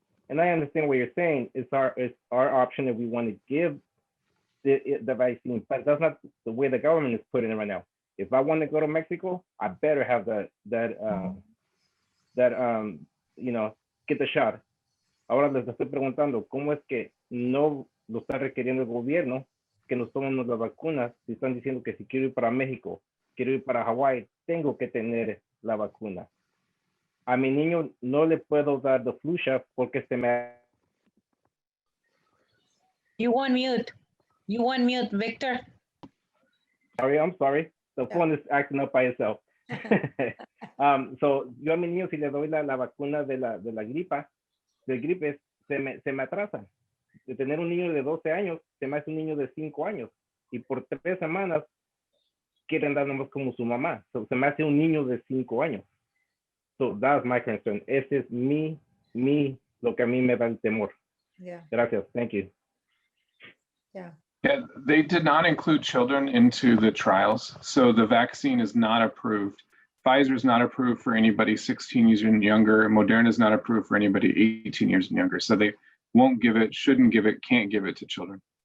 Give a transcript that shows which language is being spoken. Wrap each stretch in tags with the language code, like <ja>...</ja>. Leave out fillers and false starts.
<en>And I understand what you're saying. It's our option if we want to give the vaccine, but that's not the way the government is putting it right now. If I want to go to Mexico, I better have get the shot.</en> <es>Ahora les estoy preguntando, ¿cómo es que no lo está requiriendo el gobierno que nos tomemos las vacunas? Si están diciendo que si quiero ir para México, quiero ir para Hawái, tengo que tener la vacuna. A mi niño no le puedo dar</es> <en>the flu shot</en> <es>porque se me...</es> <en>You on mute, Victor. I'm sorry. The phone is acting up by itself.</en> <es>So yo a mi niño si le doy la vacuna de la gripe, se me atrasa. De tener un niño de 12 años, se me hace un niño de 5 años. Y por 3 semanas quieren dar nomás como su mamá. So, se me hace un niño de 5 años.</es> <en>So that's my concern.</en> <es>Ese es lo que a mí me da el temor.</es> <en>Yeah.</en> <es>Gracias.</es> <en>Thank you. Yeah. Yeah, they did not include children into the trials, so the vaccine is not approved. Pfizer is not approved for anybody 16 years and younger. Moderna is not approved for anybody 18 years and younger. So they won't give it, shouldn't give it, can't give it to children.</en>